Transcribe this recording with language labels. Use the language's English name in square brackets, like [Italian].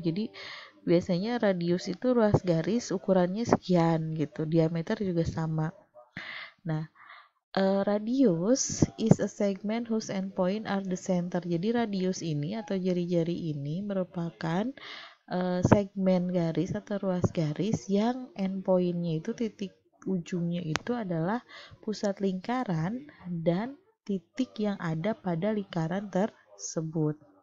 [Indonesian] Jadi biasanya radius itu ruas garis ukurannya sekian gitu, diameter juga sama. [English] Nah, radius is a segment whose endpoint are the center. [Indonesian] Jadi radius ini atau jari-jari ini merupakan segmen garis atau ruas garis yang endpointnya itu titik ujungnya itu adalah pusat lingkaran dan titik yang ada pada lingkaran tersebut.